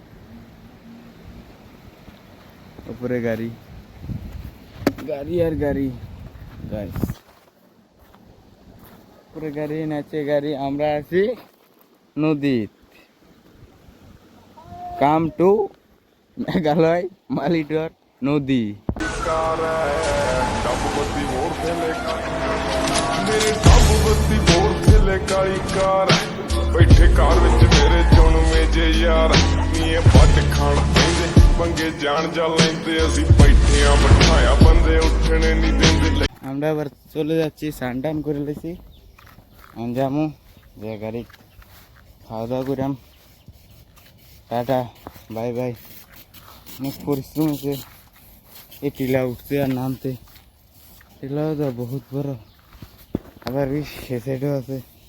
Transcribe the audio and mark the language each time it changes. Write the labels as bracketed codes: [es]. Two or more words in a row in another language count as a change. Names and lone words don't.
[bn] উপরে গাড়ি, গাড়ি আর গাড়ি গাইস, উপরে গাড়ি, নাচে গাড়ি। আমরা আছি নদীত। [en] come to [bn] মেঘালয় মালিটর নদী। [pa] ਬੈਠੇ ਕਾਰ ਵਿੱਚ ਮੇਰੇ ਚੁਣਵੇਂ ਜੇ ਯਾਰ ਨੀਏ ਵੱਟ ਖਾਣ ਪੈਂਦੇ ਪੰਗੇ ਜਾਣ ਜਾ ਲੈਂਦੇ ਅਸੀਂ ਬੈਠਿਆਂ ਬਿਠਾਇਆ ਬੰਦੇ ਉੱਠਣੇ ਨਹੀਂ ਦਿੰਦੇ। [bn] আমরা আবার চলে যাচ্ছি, স্নান টান করে লেছি। আমি যাবো যে গাড়ি, খাওয়া দাওয়া করাম। টাটা, বাই বাই। অনেক পরিশ্রম হয়েছে এই টিলা উঠতে আর নামতে। টিলাও তো বহুত বড়, আবার সে সাইডেও আছে।